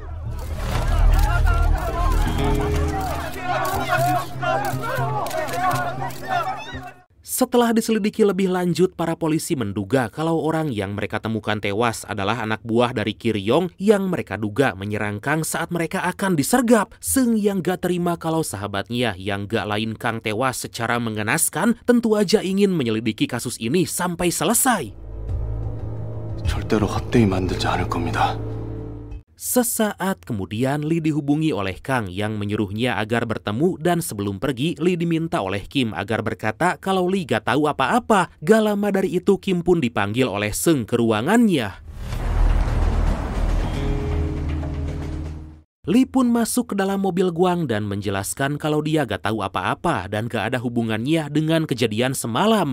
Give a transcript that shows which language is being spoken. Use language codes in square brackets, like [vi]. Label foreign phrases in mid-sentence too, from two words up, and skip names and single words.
[id] Setelah diselidiki lebih lanjut, para polisi menduga kalau orang yang mereka temukan tewas adalah anak buah dari Kiryong yang mereka duga menyerang Kang saat mereka akan disergap. Seung yang gak terima kalau sahabatnya yang gak lain Kang tewas secara mengenaskan tentu aja ingin menyelidiki kasus ini sampai selesai. [ko] 절대로 헛되이 만들지 않을 겁니다. [id] Sesaat kemudian Lee dihubungi oleh Kang yang menyuruhnya agar bertemu dan sebelum pergi Lee diminta oleh Kim agar berkata kalau Lee gak tahu apa-apa. Gak lama dari itu Kim pun dipanggil oleh Seung ke ruangannya. Lee pun masuk ke dalam mobil Gwang dan menjelaskan kalau dia gak tahu apa-apa dan gak ada hubungannya dengan kejadian semalam.